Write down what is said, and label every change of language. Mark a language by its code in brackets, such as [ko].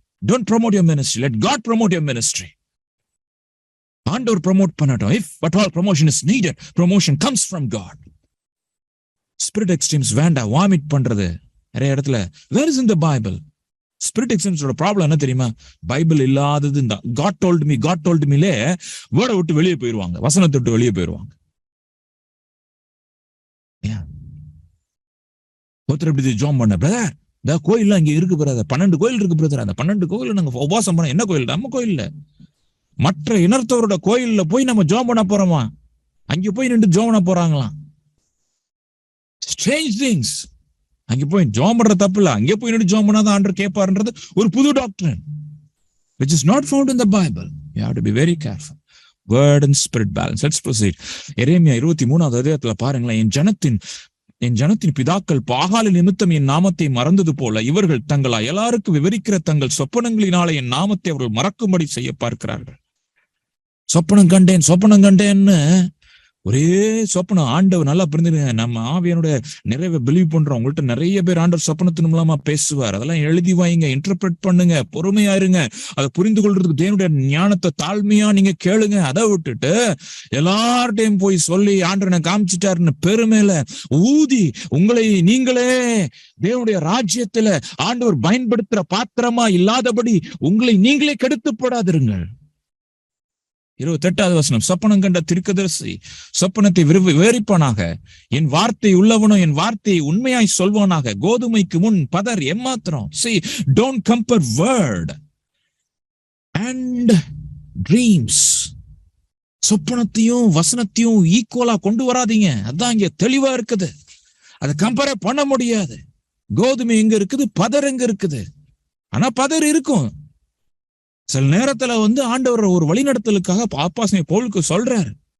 [en] Don't promote your ministry. Let God promote your ministry. [ta] ஆண்டவர் promote பண்ணட்டும். [en] If but all promotion is needed, promotion comes from God. Spirit extremes வேண்டாம். [ta] Vomit பண்றது நிறைய இடத்துல. [en] Where is in the Bible? [ta] Spirit extremes ஓட problem என்ன தெரியுமா? Bible இல்லாதது தான். [en] God told me [ta] வேர்டை விட்டு வெளியே போயிருவாங்க, வசனத்தை விட்டு வெளியே போயிருவாங்க. ஒருத்தர் எப்படி ஜாம் பண்ண பிரதர், இந்த கோயில் இங்க இருக்கு பிரதர், 12 கோயில் இருக்கு பிரதர். அந்த 12 கோயில் நாங்க உபாசம் பண்ண. என்ன கோயில்? நம்ம கோயில்ல. மற்ற இனத்தவரோட கோயில்ல போய் நம்ம ஜோம் பண்ண போறோமா? அங்க போய் நின்று ஜோம் பண்ண போறாங்களாம். Strange things. அங்க போய் ஜோம் பண்ற தப்பு இல்ல, அங்கே போய் நின்று ஜோம் பண்ணாதான் ஆண்டவர் கேட்பாருன்றது ஒரு புது டாக்டரின் [en] which is not found in the Bible. You have to be very careful. Word and spirit balance. Let's proceed. [ta] எரேமியா 23வது அதிகாரத்துல பாருங்களேன். என் ஜனத்தின் பிதாக்கள் பாகால நிமித்தம் என் நாமத்தை மறந்தது போல இவர்கள் தங்கள் அயலாருக்கு விவரிக்கிற தங்கள் சொப்பனங்களினாலே என் நாமத்தை அவர்கள் மறக்கும்படி செய்ய பார்க்கிறார்கள். சொப்பனம் கண்டேன்னு ஒரே சொப்பனம். ஆண்டவர் நல்லா புரிஞ்சுங்க. நம்ம ஆவியானுடைய நிறைய பிலீவ் பண்றோம். உங்கள்கிட்ட நிறைய பேர் ஆண்டவர் சொப்பனத்தின் மூலமா பேசுவார். அதெல்லாம் எழுதி வாங்க, இன்டர்பிரட் பண்ணுங்க, பொறுமையா இருங்க. அதை புரிந்து கொள்றதுக்கு தேவனுடைய ஞானத்தை தாழ்மையா நீங்க கேளுங்க. அதை விட்டுட்டு எல்லார்டையும் போய் சொல்லி ஆண்டவனை காமிச்சிட்டாருன்னு பெருமையில ஊதி உங்களை நீங்களே தேவனுடைய ராஜ்யத்துல ஆண்டவர் பயன்படுத்துற பாத்திரமா இல்லாதபடி உங்களை நீங்களே கெடுத்து போடாதிருங்கள். 28வது வசனம். சொப்பனம் கண்ட தீர்க்கதரிசி சொப்பனத்தை விவரிப்பானாக. என் வார்த்தை உள்ளவனோ என் வார்த்தையை உண்மையாய் சொல்வானாக. கோதுமைக்கு முன் பதர் எம்மாத்திரம். [en] See, don't compare word and dreams. [ta] சொப்பனத்தையும் வசனத்தையும் ஈக்குவலா கொண்டு வராதீங்க. அதான் இங்க தெளிவா இருக்குது. அதை கம்பேர் பண்ண முடியாது. கோதுமை எங்க இருக்குது, பதர் எங்க இருக்குது? ஆனா பதர் இருக்கும். சில நேரத்துல ஆண்டவர் ஒரு வழிநடத்தலுக்காக ஆசாரியர் பவுலுக்கு சொல்றாரு.